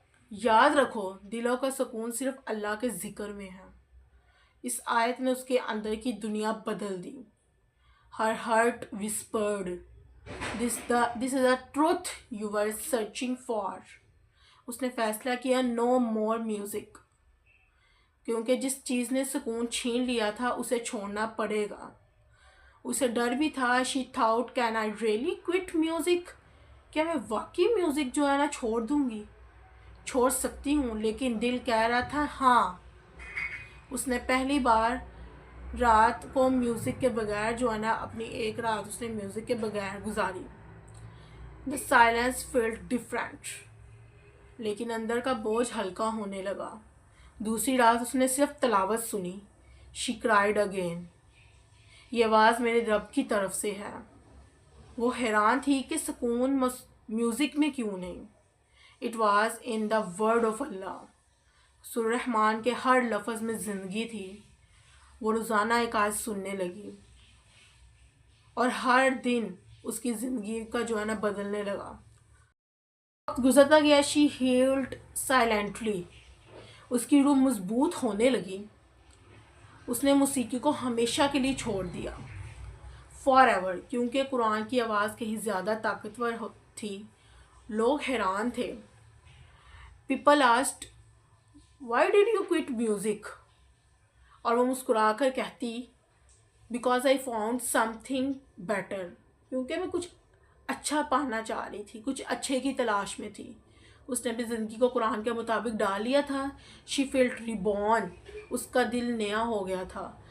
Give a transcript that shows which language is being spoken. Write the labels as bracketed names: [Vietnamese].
[Urdu] یاد رکھو, دلوں کا سکون صرف اللہ کے ذکر میں ہے. اس آیت نے اس کے اندر کی دنیا بدل دی. [English] Her heart whispered, this is the truth you were searching for. [Urdu] اس نے فیصلہ کیا, [English] no more music. [Urdu] کیونکہ جس چیز نے سکون چھین لیا تھا اسے چھوڑنا پڑے گا. اسے ڈر بھی تھا. [English] She thought, can I really quit music? [Urdu] کیا میں واقعی میوزک جو ہے نا چھوڑ دوں گی؟ چھوڑ سکتی ہوں. لیکن دل کہہ رہا تھا ہاں. اس نے پہلی بار رات کو میوزک کے بغیر اپنی ایک رات اس نے میوزک کے بغیر گزاری. [English] The silence felt different. [Urdu] لیکن اندر کا بوجھ ہلکا ہونے لگا. دوسری رات اس نے صرف تلاوت سنی. [English] She cried again. [Urdu] یہ آواز میرے رب کی طرف سے ہے. وہ حیران تھی کہ سکون میوزک میں کیوں نہیں. [English] It was in the word of Allah. [Urdu] سورہ رحمان کے ہر لفظ میں زندگی تھی. وہ روزانہ ایک آیت سننے لگی اور ہر دن اس کی زندگی کا بدلنے لگا. وقت گزرتا گیا. [English] She healed silently. [Urdu] اس کی روح مضبوط ہونے لگی. اس نے موسیقی کو ہمیشہ کے لیے چھوڑ دیا. [English] forever. [Urdu] کیونکہ قرآن کی آواز کہیں زیادہ طاقتور تھی. لوگ حیران تھے. [English] People asked, why did you quit music? [Urdu] اور وہ مسکرا کر کہتی, [English] because I found something better. [Urdu] کیونکہ میں کچھ اچھا پانا چاہ رہی تھی, کچھ اچھے کی تلاش میں تھی. اس نے اپنی زندگی کو قرآن کے مطابق ڈال لیا تھا. [English] She felt reborn. [Urdu] اس کا دل نیا ہو گیا تھا.